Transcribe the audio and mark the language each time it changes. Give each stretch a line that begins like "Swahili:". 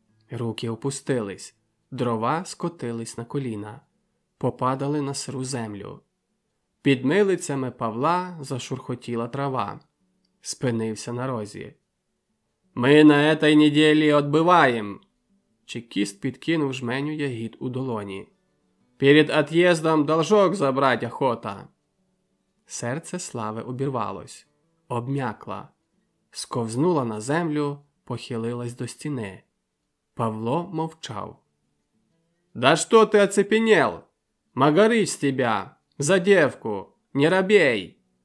Ukrainian: Руки опустились, дрова скотились на коліна, попадали на сиру землю. Під милицями Павла зашурхотіла трава. Спинився на розі.
Russian: «Ми на этой неділі отбиваєм!» Чекіст підкинув жменю ягід у долоні. «Перед от'їздом должок забрать охота!»
Ukrainian: Серце Слави обірвалось, обм'якла, сковзнула на землю, похилилась до стіни. Павло мовчав.
Russian: «Да что ты оцепенел? Магарыч с тебя! За девку! Не робей!»